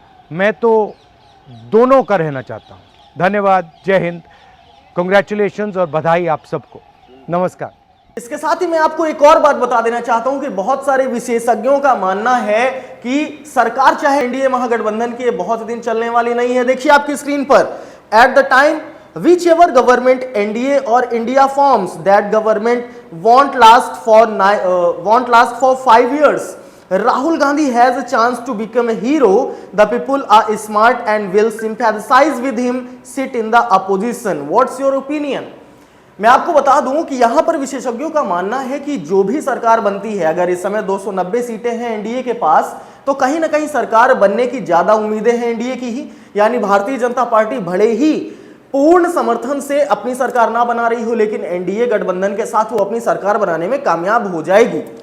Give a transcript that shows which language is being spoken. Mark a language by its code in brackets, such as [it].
[hi] मैं तो दोनों का रहना चाहता हूँ। धन्यवाद, जय हिंद, कांग्रेचुलेशंस और बधाई आप सबको, नमस्कार। इसके साथ ही मैं आपको एक और बात बता देना चाहता हूं कि बहुत सारे विशेषज्ञों का मानना है कि सरकार चाहे एनडीए महागठबंधन की बहुत दिन चलने वाली नहीं है। देखिए आपकी स्क्रीन पर, [en] At the time whichever government NDA or India forms, that government won't last for 5 years. Rahul Gandhi has a chance to become a hero. The people are smart and will sympathize with him. Sit in the opposition. What's your opinion? [hi] मैं आपको बता दूं कि यहां पर विशेषज्ञों का मानना है कि जो भी सरकार बनती है, अगर इस समय 290 सीटें हैं एनडीए के पास, तो कहीं ना कहीं सरकार बनने की ज्यादा उम्मीदें हैं एनडीए की ही। यानी भारतीय जनता पार्टी भले ही पूर्ण समर्थन से अपनी सरकार ना बना रही हो, लेकिन एनडीए गठबंधन के साथ वो अपनी सरकार बनाने में कामयाब हो जाएगी।